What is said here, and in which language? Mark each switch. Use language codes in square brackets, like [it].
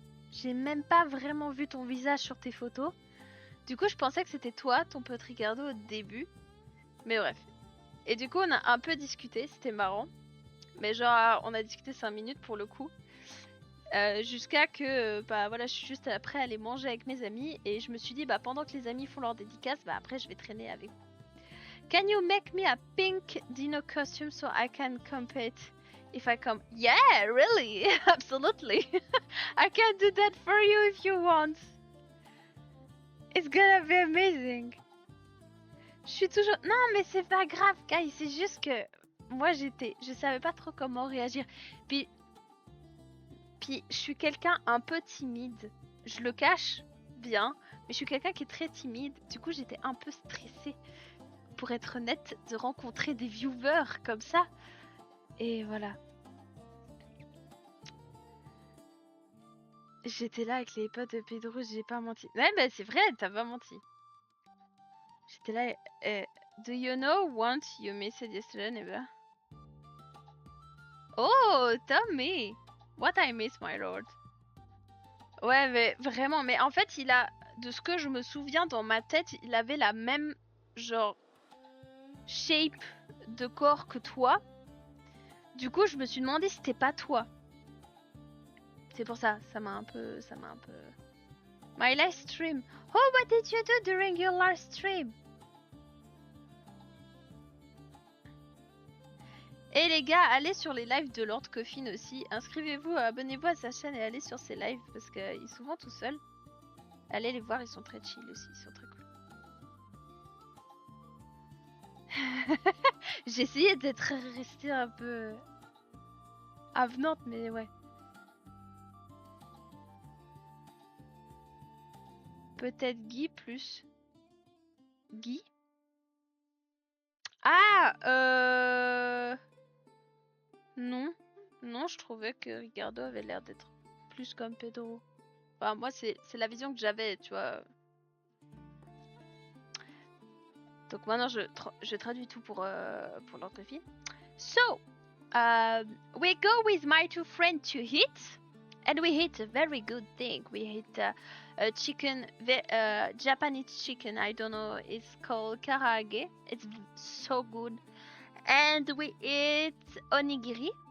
[fr] J'ai même pas vraiment vu ton visage sur tes photos. Du coup, je pensais que c'était toi, ton pote Ricardo, au début. Mais bref. Et du coup, on a un peu discuté, c'était marrant. Mais genre, on a discuté 5 minutes pour le coup. Jusqu'à que, bah voilà, je suis juste après aller manger avec mes amis. Et je me suis dit, bah pendant que les amis font leur dédicace, bah après je vais traîner avec vous. [en] Can you make me a pink dino costume so I can compete if I come? Yeah, really, absolutely. I can do that for you if you want. It's gonna be amazing. [fr] Je suis toujours... Non, mais c'est pas grave, guys. C'est juste que moi, je savais pas trop comment réagir. Puis je suis quelqu'un un peu timide. Je le cache bien, mais je suis quelqu'un qui est très timide. Du coup, j'étais un peu stressée, pour être honnête, de rencontrer des viewers comme ça. Et voilà. J'étais là avec les potes de Pedro, j'ai pas menti. Ouais, bah c'est vrai, t'as pas menti. J'étais là. [en] Do you know what you missed yesterday, neighbor? Oh, tell me. What I miss, my lord. [fr] Ouais, mais vraiment, mais en fait, de ce que je me souviens dans ma tête, il avait la même, genre, shape de corps que toi. Du coup, je me suis demandé si c'était pas toi. C'est pour ça, ça m'a un peu... [en] My last stream. Oh, what did you do during your last stream? [fr] Et les gars, allez sur les lives de Lord Coffin aussi. Inscrivez-vous, abonnez-vous à sa chaîne et allez sur ses lives parce qu'il est souvent tout seul. Allez les voir, ils sont très chill aussi, ils sont très cool. J'ai essayé d'être restée un peu avenante, mais ouais. Peut-être Guy plus. Guy? Ah, non. Non, je trouvais que Ricardo avait l'air d'être plus comme Pedro. Enfin, moi, c'est la vision que j'avais, tu vois. Donc maintenant, je traduis tout pour Lord Coffin. [en] So, we go with my two friends to eat. And we hit a very good thing. We hit a chicken, Japanese chicken. I don't know. It's called karaage. It's so good. And we eat onigiri.